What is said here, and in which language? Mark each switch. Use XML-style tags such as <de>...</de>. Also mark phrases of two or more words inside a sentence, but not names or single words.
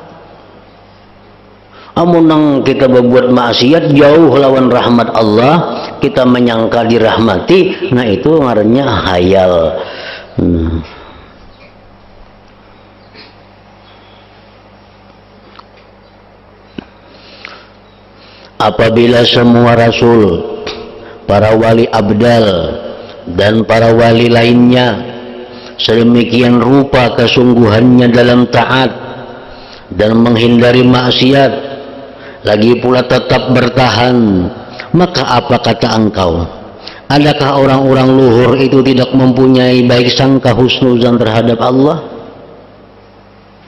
<bjn>Amun kita berbuat maksiat jauh lawan rahmat Allah, kita menyangka dirahmati, nah itu ngarannya hayal.</bjn> <id>Apabila semua rasul, para wali abdal dan para wali lainnya sedemikian rupa kesungguhannya dalam taat dan menghindari maksiat, lagi pula tetap bertahan, maka apa kata engkau? Adakah orang-orang luhur itu tidak mempunyai baik sangka husnuzan terhadap Allah?</id>